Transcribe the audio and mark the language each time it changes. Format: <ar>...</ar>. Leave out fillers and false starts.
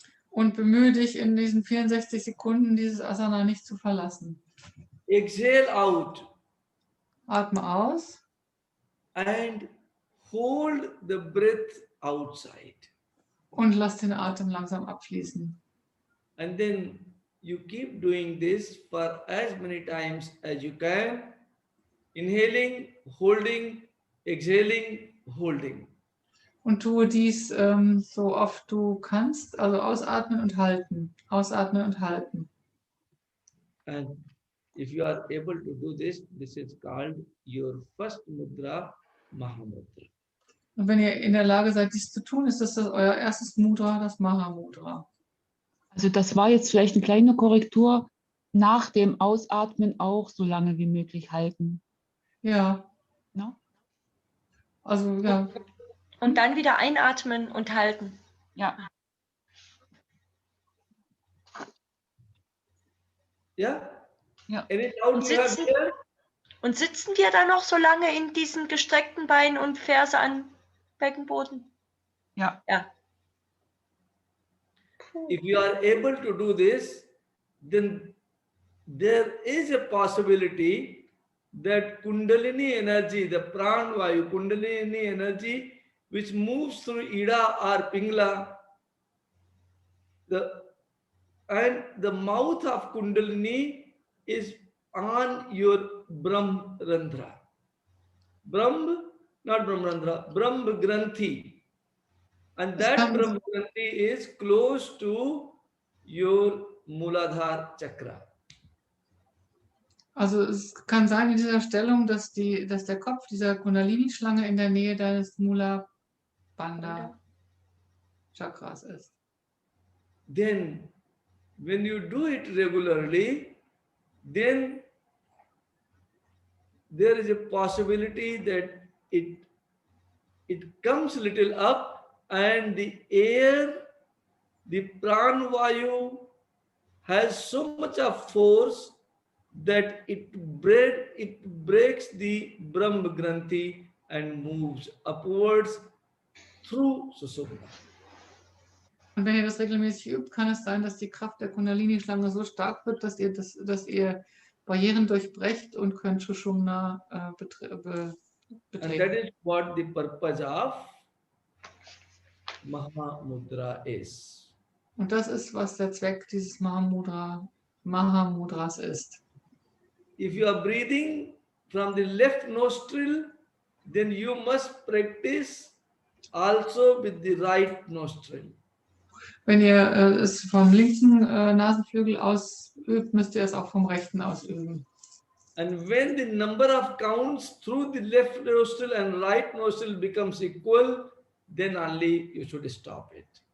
<de>Und bemühe dich, in diesen 64 Sekunden dieses Asana nicht zu verlassen.</de> <en>exhale out</en> <de>Atme aus</de> <en>and hold the breath outside.</en> <de>und lass den Atem langsam abfließen.</de> <en>And then you keep doing this for as many times as you can. Inhaling, holding, exhaling, holding.</en> <de>Und tue dies so oft du kannst, also ausatmen und halten, ausatmen und halten.</de> <en>And if you are able to do this, this is called your first mudra, Mahamudra.</en> <de>Und wenn ihr in der Lage seid, dies zu tun, ist das euer erstes Mudra, das Mahamudra. Also das war jetzt vielleicht eine kleine Korrektur. Nach dem Ausatmen auch so lange wie möglich halten. Ja.</de> <en>No?</en> <de>Also ja. Und dann wieder einatmen und halten. Ja.</de> <en>Yeah?</en> <de>Ja.</de> <en>Any doubt</en> <de>Und</de> <en>you have</en> <de>sitzen?</de> <en>here?</en> <de>Und sitzen wir dann noch so lange in diesen gestreckten Beinen und Ferse an Beckenboden? Ja. Ja.</de> <en>If you are able to do this, then there is a possibility that Kundalini energy, the Pranvayu, Kundalini energy, which moves through Ida or Pingla, and the mouth of Kundalini is on your Brahmarandhra. Not Brahmarandhra, Brahma Granthi. And that Brahma Granthi is close to your Muladhara Chakra.</en> <de>Also es kann sein in dieser Stellung, dass der Kopf dieser Kundalini-Schlange in der Nähe deines Mula Bandha Chakras ist.</de> <en>Then, when you do it regularly, then there is a possibility that it comes a little up and the air, the pranvayu has so much of force that it breaks the Brahma Granthi and moves upwards through Sushumna.</en> <de>Und wenn ihr das regelmäßig übt, kann es sein, dass die Kraft der Kundalini-Schlange so stark wird, dass ihr Barrieren durchbrecht und könnt Sushumna</de> <en>And that</en> <de>betreten.</de> <en>is what the purpose of Mahamudra is.</en> <de>Und das ist, was der Zweck dieses Mahamudras ist.</de> <en>If you are breathing from the left nostril, then you must practice also with the right nostril.</en> <de>Wenn ihr es vom linken Nasenflügel aus übt, müsst ihr es auch vom rechten ausüben.</de> <en>And when the number of counts through the left nostril and right nostril becomes equal, then only you should stop it.</en>